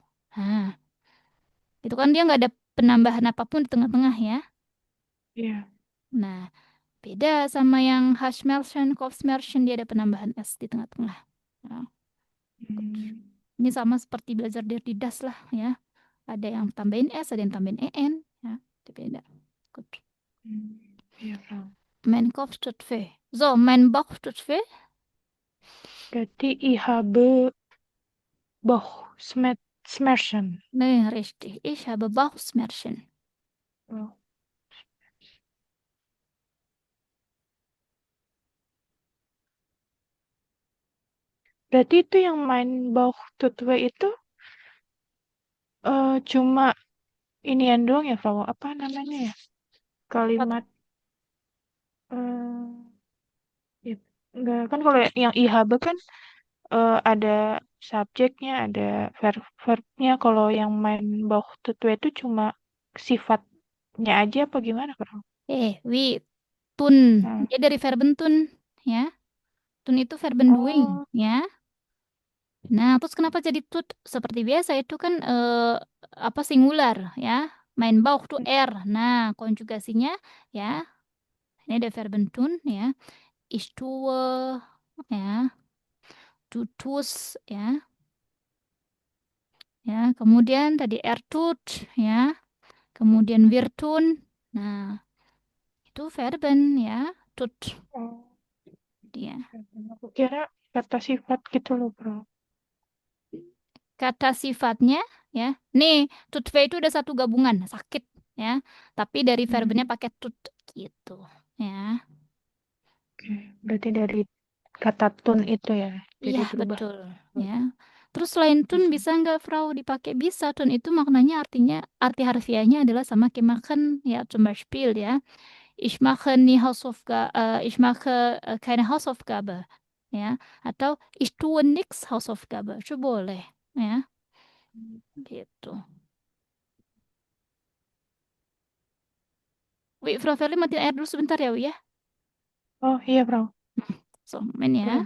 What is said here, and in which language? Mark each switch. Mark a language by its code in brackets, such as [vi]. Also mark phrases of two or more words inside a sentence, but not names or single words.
[id] Nah, itu kan dia nggak ada penambahan apapun di tengah-tengah ya. Iya. Nah, beda sama yang [de] Hashmerchen, Kopfschmerzen, [id] dia ada penambahan S di tengah-tengah. Nah, ini sama seperti belajar dari das lah ya. Ada yang tambahin S, ada yang tambahin EN. Ya, itu beda. [de] Gut. [id] Iya, Frau. [de] Mein Kopf tut weh. So, mein Bauch tut weh. Berarti ich habe Bauchschmerzen. Nee, richtig. Ich habe Bauchschmerzen. [id] Oh. Berarti itu yang [de] mein Bauch tut weh [id] itu cuma inian doang ya, Frau? Apa namanya ya? Kalimat ya, enggak kan kalau yang IHB kan ada subjeknya, ada verbnya. Kalau yang [de] mein Bauch tut weh [id] itu cuma sifatnya aja apa gimana, Frau? Wi, tun. Hmm. Dia dari [de] verben tun, [id] ya. Tun itu verben doing, Oh, ya. Nah, terus kenapa jadi tut? Seperti biasa itu kan singular ya. [de] Mein Bauch tuh er. [id] Nah, konjugasinya ya. Ini ada [de] verben tun [id] ya. [de] Ich tue [id] ya. [de] Du tust ya. [id] Ya, kemudian tadi er tut ya. [de] Kemudian wir tun. [id] Nah, itu verben ya. Tut Oh, dia. aku kira kata sifat gitu loh, Bro. Kata sifatnya ya. Nih, tutve itu udah satu gabungan, sakit ya. Tapi dari verbennya pakai tut gitu ya. Oke, berarti dari kata tun itu ya, jadi Iya, berubah. betul ya. Terus selain tun bisa nggak Frau dipakai? Bisa. Tun itu maknanya arti harfiahnya adalah sama kayak makan ya, [de] zum Beispiel ya. Ich mache keine Hausaufgabe [id] ya, atau [de] ich tue nix Hausaufgabe. [id] Itu boleh ya. Gitu. Frau Feli matiin air dulu sebentar ya, Wi ya. Oh iya, Bro. So, main ya.